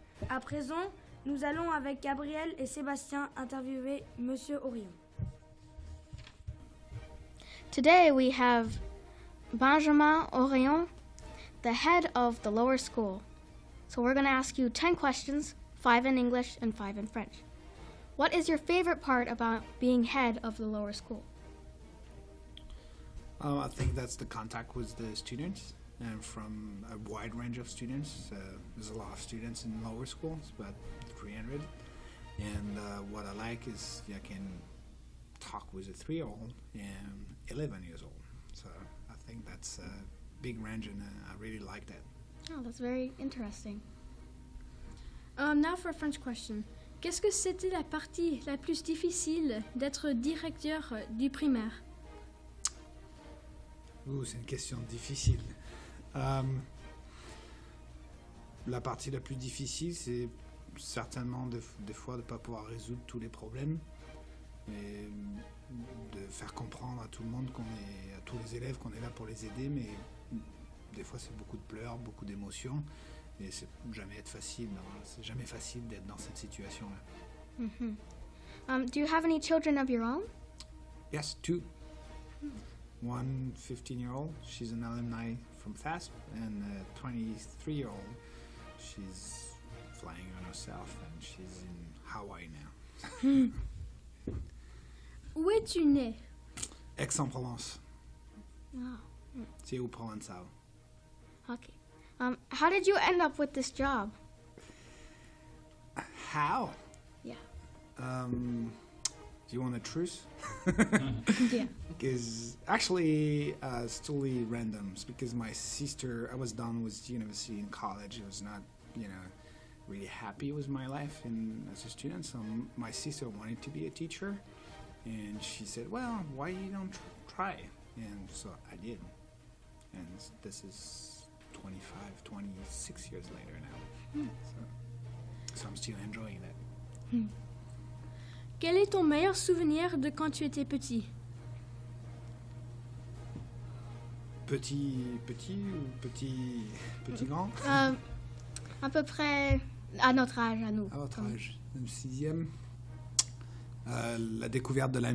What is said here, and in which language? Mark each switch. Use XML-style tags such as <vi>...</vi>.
<fr>À présent, nous allons avec Gabriel et Sébastien interviewer Monsieur Orion.</fr> <en>Today we have Benjamin Orion, the head of the lower school. So we're going to ask you 10 questions, 5 in English and 5 in French. What is your favorite part about being head of the lower school? I think that's the contact with the students, and from a wide range of students. There's a lot of students in lower school, it's about 300. And what I like is I can talk with a 3-year-old and 11 years old. So I think that's a big range, and I really like that. Oh, that's very interesting. Now for a French question.</en> <fr>Qu'est-ce que c'était la partie la plus difficile d'être directeur du primaire? C'est une question difficile. La partie la plus difficile, c'est certainement des fois de ne pas pouvoir résoudre tous les problèmes, et de faire comprendre à tout le monde, à tous les élèves qu'on est là pour les aider, mais des fois c'est beaucoup de pleurs, beaucoup d'émotions, et c'est jamais facile d'être dans cette situation-là.</fr> <en>Do you have any children of your own? Yes, 2. One 15-year-old, she's an alumni from FASPS, and a 23-year-old, she's flying on herself, and she's in Hawaii now.</en> <fr>Où es-tu né? Aix-en-Provence, Oh, c'est au Provençal.</fr> <en>okay. How did you end up with this job? How? Yeah. Do you want a truce? Yeah. Because actually, it's totally random. It's because my sister, I was done with university and college. I was not, really happy with my life as a student. So my sister wanted to be a teacher, and she said, "Well, why you don't try?" And so I did. And this is 26 years later now. So I'm still enjoying that.</en> <fr>Quel est ton meilleur souvenir de quand tu étais petit? Petit ou petit grand? À peu près à notre âge, à nous. À votre âge, le 6e. La découverte de la...</fr>